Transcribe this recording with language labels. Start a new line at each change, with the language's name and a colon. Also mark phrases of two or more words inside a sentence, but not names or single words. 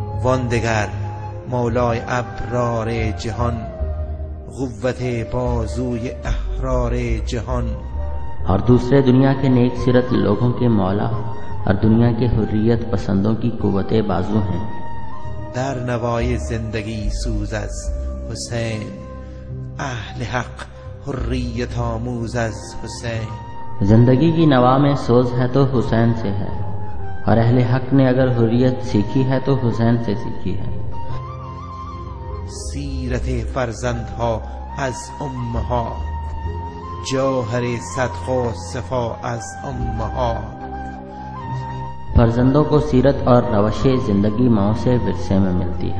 Persian: واندگر مولای ابرار جهان، قوت بازوی احرار جهان.
Urdu: اور دوسرے دنیا کے نیک سیرت لوگوں کے مولا اور دنیا کے حریت پسندوں کی قوت بازو ہیں.
Persian: در نوای زندگی سوز از حسین، اهل حق حریت آموز از حسین.
Urdu: زندگی کی نوا میں سوز ہے تو حسین سے ہے، اور اہل حق نے اگر حریت سیکھی ہے تو حسین سے سیکھی ہے.
Persian: سیرت فرزندها از امها، جوهر صدق و صفا از امها.
Urdu: فرزندوں کو سیرت اور روش زندگی ماؤں سے ورثے میں ملتی ہے.